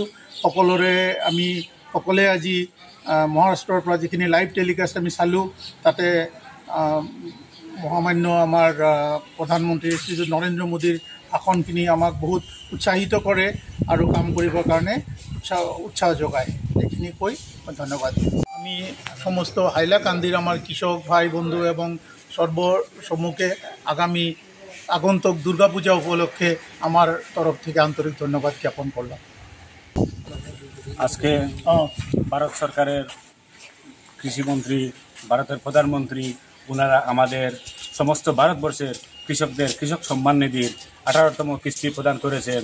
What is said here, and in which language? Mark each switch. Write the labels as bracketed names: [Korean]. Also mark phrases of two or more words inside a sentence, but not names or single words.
[Assamese] আমি সকলোৱে আজি মহাৰাষ্ট্ৰৰ পৰা যিখিনি [English] live telecast [Assamese] আমি চালোঁ, তাতে মহামান্য আমাৰ প্ৰধানমন্ত্ৰী শ্ৰীযুত নৰেন্দ্ৰ মোদীৰ ভাষণখিনি আমাক বহুত উৎসাহিত কৰে আৰু কাম কৰিবৰ কাৰণে উৎসাহ যোগায়। এইখিনি কৈ মই ধন্যবাদ। [Bangla] আমি সমস্ত হাইলাকান্দির আমার কৃষক ভাই বন্ধু এবং সর্বসম্মুখে আগামী আগন্তুক দুর্গাপূজা উপলক্ষে আমার তরফ থেকে আন্তরিক ধন্যবাদ জ্ঞাপন করলাম। আজকে ভারত সরকারের কৃষিমন্ত্রী, ভারতের প্রধানমন্ত্রী, ওনারা আমাদের সমস্ত ভারতবর্ষের কৃষকদের কৃষক সম্মান নিধির 18তম কিস্তি প্রদান করেছেন।